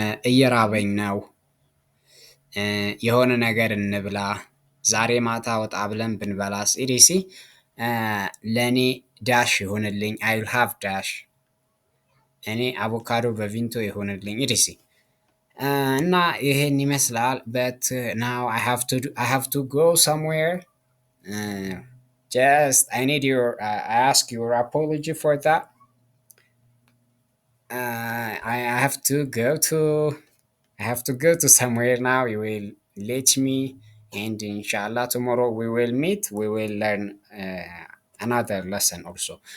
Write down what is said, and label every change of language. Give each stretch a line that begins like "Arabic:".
Amharic: እየራበኝ ነው። የሆነ ነገር እንብላ። ዛሬ ማታ ወጣ ብለን ብንበላስ? ኢዲሲ ለእኔ ዳሽ ይሆንልኝ።
English: I will have dash.
Amharic: እኔ አቮካዶ በቪንቶ ይሆንልኝ። ኢዲሲ እና ይሄን ይመስላል።
English: but now I have to go somewhere. Just I need your I ask your apology for that. I have to go to somewhere now. You will let me, and inshallah tomorrow we will meet. We will learn another lesson also.